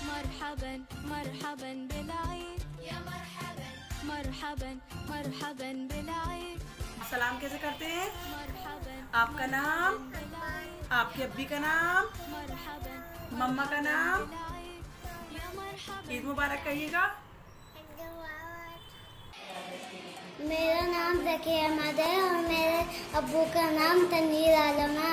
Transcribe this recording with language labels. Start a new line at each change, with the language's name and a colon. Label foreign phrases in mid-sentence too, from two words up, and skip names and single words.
Arabic: مرحبا مرحبا بالعيد يا مرحبا مرحبا مرحبا بالعيد.
Hindi: सलाम कैसे करते हैं?
Arabic: मरहबन।
Hindi: आपका नाम, आपकी अब्बी का नाम, मम्मा का नाम,
Arabic: عيد مبارك
Hindi: कहिएगा। मेरा नाम ज़की अहमद है और मेरे अब्बू का नाम तनवीर आलम है।